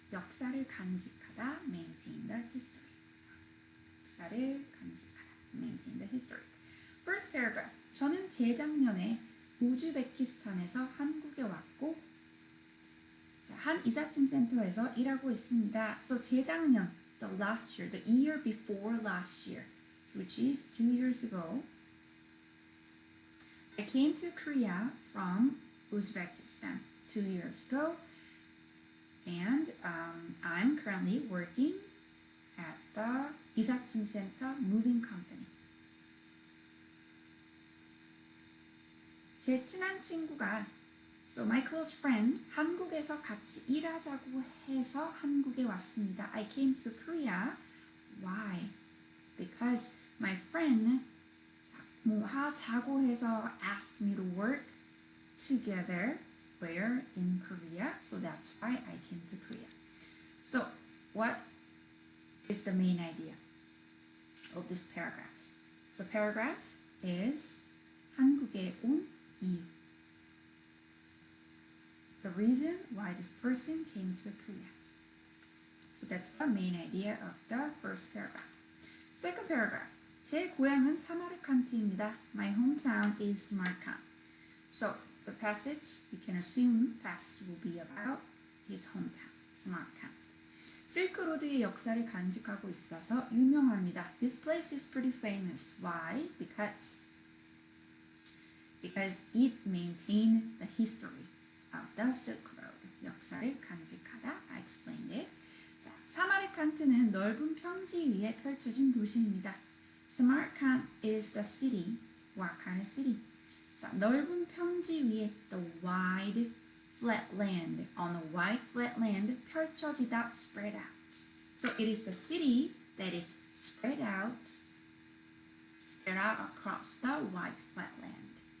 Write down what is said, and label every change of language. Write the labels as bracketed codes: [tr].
[ko] 역사를 간직하다, [en] maintain the history. 역사를 간직하다, maintain the history. First paragraph. [ko] 저는 재작년에 우즈베키스탄에서 한국에 왔고 한 이삿짐 센터에서 일하고 있습니다. [en] So 재작년, the last year, the year before last year, which is 2 years ago, I came to Korea from Uzbekistan 2 years ago, and I'm currently working at the 이삿짐 center moving company. [ko] 제 친한 친구가 [en] So my close friend, [ko] 한국에서 같이 일하자고 해서 한국에 왔습니다. [en] I came to Korea. Why? Because my friend [ko] 뭐 하자고 해서 [en] asked me to work together. Where? In Korea. So that's why I came to Korea. So what is the main idea of this paragraph? So paragraph is [ko] 한국에 온 이유. [en] The reason why this person came to Korea. So that's the main idea of the first paragraph. Second paragraph. [ko] 제 고향은 사마르칸트입니다. [en] My hometown is Samarkand. So the passage, we can assume passage will be about his hometown, Samarkand. [ko] 실크로드의 역사를 간직하고 있어서 유명합니다. [en] This place is pretty famous. Why? Because it maintained the history of the Silk Road. [ko] 역사를 간직하다. [en] I explained it. [ko] 자, 사마르칸트는 넓은 평지 위에 펼쳐진 도시입니다. [en] Samarkand is the city. What kind of city? [ko] 자, 넓은 평지 위에 [en] the wide flat land. On a wide flat land 펼쳐지다 spread out. So it is the city that is spread out across the wide flat land.